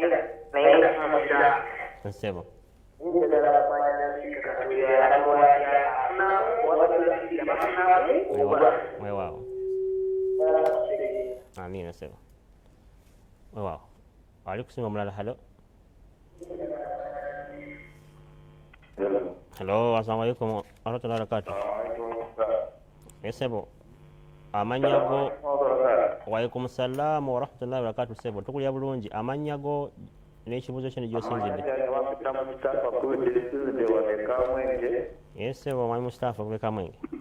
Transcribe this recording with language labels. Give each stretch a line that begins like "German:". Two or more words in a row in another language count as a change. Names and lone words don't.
Ganda: Ssebo. Weewaawo. Amiina ssebo. Weewaawo. Ali kusinga omulala. Hello,
Arabic: السلام عليكم ورحمة الله وبركاته.
Ganda: Ssebo. Amannya go.
Arabic: وعليكم السلام ورحمة الله وبركاته.
Ganda: Ssebo, tukulya bulungi. Amannya go n'ekibuuzo kyo n'egyosinzidde. Yes, ssebo, Mwami Mustafa kuva Kamwenge.